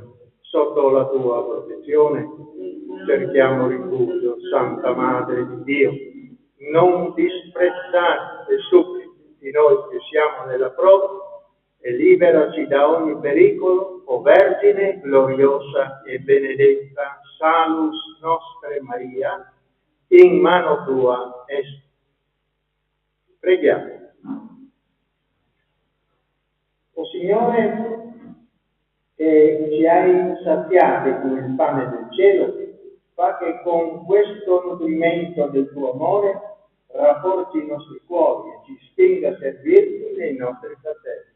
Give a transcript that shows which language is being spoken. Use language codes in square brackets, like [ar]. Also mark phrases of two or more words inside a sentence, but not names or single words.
[it] Sotto la tua protezione cerchiamo rifugio, Santa Madre di Dio. Non disprezzare le suppliche di noi che siamo nella prova e liberaci da ogni pericolo, o Vergine gloriosa e benedetta, [la] salus nostre Maria, in mano tua est. [it] Preghiamo. O Signore, che ci hai saziati con il pane del cielo, fa che con questo nutrimento del tuo amore rafforzi i nostri cuori e ci spinga a servirti nei nostri fratelli.